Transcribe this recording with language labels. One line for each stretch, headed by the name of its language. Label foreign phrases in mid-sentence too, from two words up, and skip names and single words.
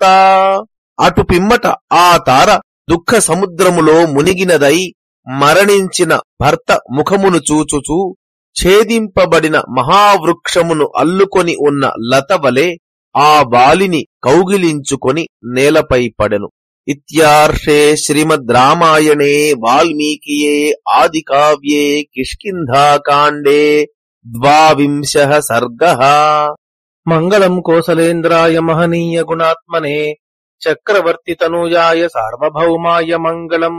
Telugu: అటు పిమ్మట ఆ తార దుఃఖ సముద్రములో మునిగినదై మరణించిన భర్త ముఖమును చూచుచూ ఛేదింపబడిన మహావృక్షమును అల్లుకొని ఉన్న లత వలె ఆ వాలిని కౌగిలించుకొని నేలపై పడెను.
Sanskrit: इत्यार्षे श्रीमद् रामायणे वाल्मीकिये आदिकाव्ये किष्किन्धाकाण्डे 12 सर्गः। मंगलम कोसलेन्द्राय महनीय गुणात्मने चक्रवर्ती तनूजाय सार्वभौमाय मंगलम।